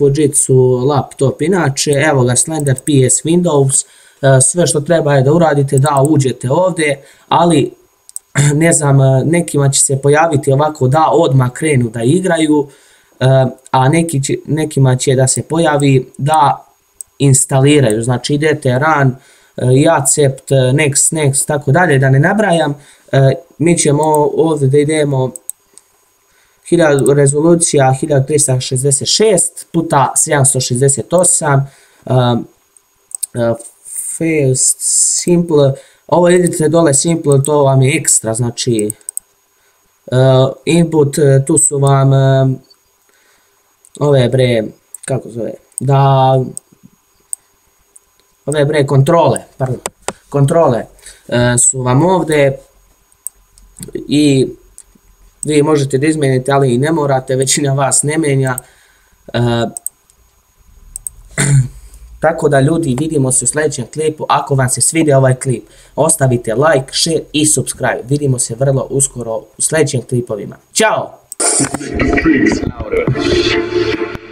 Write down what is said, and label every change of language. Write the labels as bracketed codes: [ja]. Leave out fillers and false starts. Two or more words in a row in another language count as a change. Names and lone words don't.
[sr] Fujitsu laptop inače, evo ga Slender PS Windows, sve što treba je da uradite da uđete ovdje, ali ne znam, nekima će se pojaviti ovako da odmah krenu da igraju, a nekima će da se pojavi da instaliraju, znači idete [en] run, accept, next, [sr] tako dalje, da ne nabrajam. Mi ćemo ovdje da idemo rezolucija 1366 puta 768, [en] fast, simple, [sr] ovo vidite dole simple, to vam je ekstra, znači input, tu su vam ove bre, kako zove, ove bre kontrole su vam ovdje i vi možete da izmenite, ali i ne morate, većina vas ne menja. Tako da ljudi, vidimo se u sljedećem klipu. Ako vam se svidio ovaj klip, ostavite [en] like, share [sr] i subscribe. Vidimo se vrlo uskoro u sljedećim klipovima. Ćao!